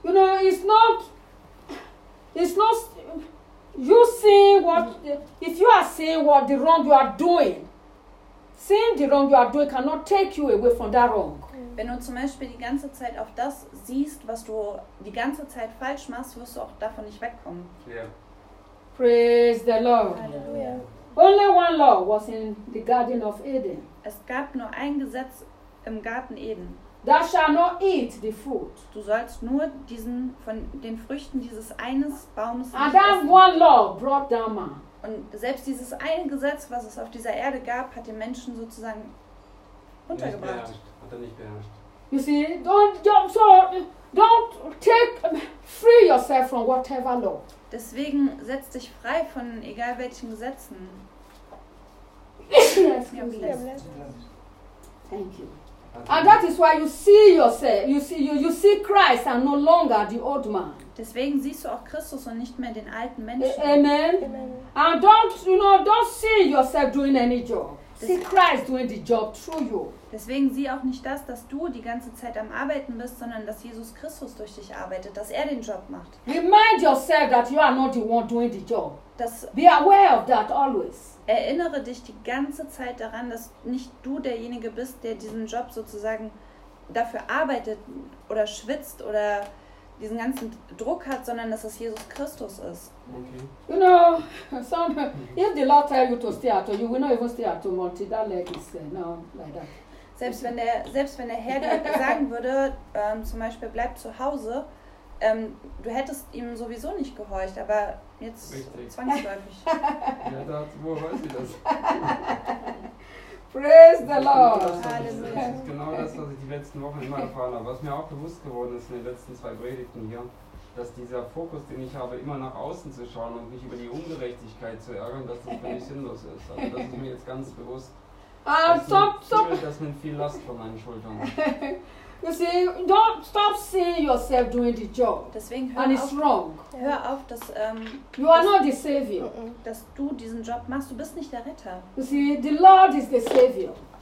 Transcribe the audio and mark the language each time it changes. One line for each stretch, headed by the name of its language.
English: You know, it's not you see what if you are seeing what the wrong you are doing. Seeing the wrong you are doing cannot take you away from that wrong.
German: Wenn du zum Beispiel die ganze Zeit auf das siehst, was du die ganze Zeit falsch machst, wirst du auch davon nicht wegkommen.
English: Yeah. Praise the Lord. Hallelujah. Only one law was in the Garden of Eden.
German: Es gab nur ein Gesetz im Garten Eden.
English: Thou shalt not eat the fruit.
German: Du sollst nur diesen von den Früchten dieses eines Baumes essen.
English: And that one law brought down man.
German: Und selbst dieses eine Gesetz, was es auf dieser Erde gab, hat den Menschen sozusagen runtergebracht. Hat er nicht beherrscht.
English: You see, don't take free yourself from whatever law.
German: Deswegen setz dich frei von egal welchen Gesetzen.
English: Thank you. And that is why you see yourself, you see Christ and no longer the old man.
German: Deswegen siehst du auch Christus und nicht mehr den alten Menschen.
English: Amen. And don't see yourself doing any job. See Christ doing the job through you.
German: Deswegen sieh auch nicht das, dass du die ganze Zeit am Arbeiten bist, sondern dass Jesus Christus durch dich arbeitet, dass er den Job macht.
English: Remind yourself that you are not the one doing the job. Be aware of that always.
German: Erinnere dich die ganze Zeit daran, dass nicht du derjenige bist, der diesen Job sozusagen dafür arbeitet oder schwitzt oder diesen ganzen Druck hat, sondern dass es Jesus Christus ist.
English: Okay. You know, if the Lord tell you to stay at home, you will not even stay at home until that leg is now like that.
German: Selbst wenn der Herr dir sagen würde, zum Beispiel bleib zu Hause, Du hättest ihm sowieso nicht gehorcht, aber jetzt zwangsläufig. Ja, wo weiß ich das?
English: Praise the Lord!
German: Das ist genau das, was ich die letzten Wochen immer erfahren habe. Was mir auch bewusst geworden ist in den letzten zwei Predigten hier, dass dieser Fokus, den ich habe, immer nach außen zu schauen und mich über die Ungerechtigkeit zu ärgern, dass das völlig sinnlos ist. Also das ist mir jetzt ganz bewusst. Ah, stop, stop! Das nimmt viel Last von meinen Schultern.
English: You see, don't stop seeing yourself doing the job.
German: Deswegen hör
English: and
German: auf,
English: it's wrong.
German: Hör auf, dass
English: you are not the savior.
German: Dass du diesen Job machst, du bist nicht der Retter.
English: You see, the Lord is the savior.